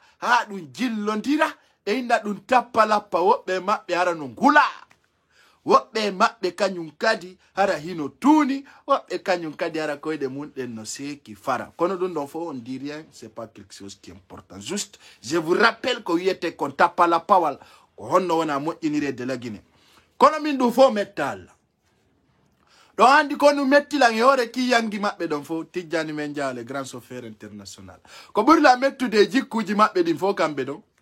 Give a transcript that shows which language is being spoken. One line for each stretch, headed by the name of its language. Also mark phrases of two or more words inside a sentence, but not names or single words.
Fula: ha ɗum jillondira ɓe inda ɗum tappa lappa woɓɓe maɓɓe hara no ngula woɓɓe maɓɓe kañum kadi hara hino tuuni woɓɓe kañum kadi hara koyɗe mum ɗen no seeki fara kono ɗum ɗon fof
French: on dit rien c'est pas quelque chose qui est important juste je vous rappelle
Fula: ko wiyete kon tappa lappawal ko honno wona moƴƴinire
French: de la Guinée
Fula: kono min ɗum fof mettal donc andi ko nu metti lang yore ki yangi mabbe don fo tijjani men jaale
French: grand chauffeur international
Fula: ko burla mettude jikkuji mabbe din fo kambe don